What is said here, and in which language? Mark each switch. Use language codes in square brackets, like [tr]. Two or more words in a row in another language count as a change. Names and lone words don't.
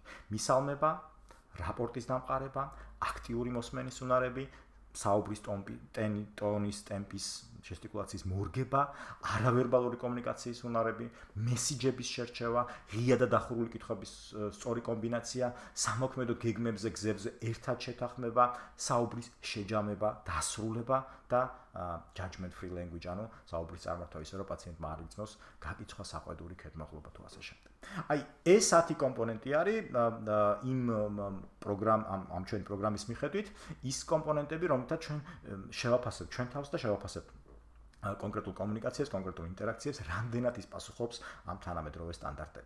[ka] მისალმება, რაპორტის დამყარება, აქტიური მოსმენის უნარები, საუბრის ტონის, ტემპის, ჟესტიკულაციის მორგება, არავერბალური კომუნიკაციის უნარები, მესიჯების შერჩევა, ღია და დახურული კითხვების სწორი კომბინაცია, სამოქმედო გეგმებზე, გზებზე ერთად შეთანხმება, საუბრის შეჯამება, დასრულება და [en] judgment free language, [ka] ანუ საუბრის წარმართვა ისე, რომ პაციენტმა არ იცნოს გაკიცხვა საყვედური ქედმაღლობა თუ ასე შემდეგ. აი, ეს 10 კომპონენტი არის ამ ჩვენი პროგრამის მიხედვით ის კომპონენტები, რომელთაც ჩვენ შევაფასებთ ჩვენ თავს და შევაფასებთ კონკრეტულ კომუნიკაციას, კონკრეტულ ინტერაქციებს, რამდენად ის პასუხობს ამ თანამედროვე სტანდარტებს.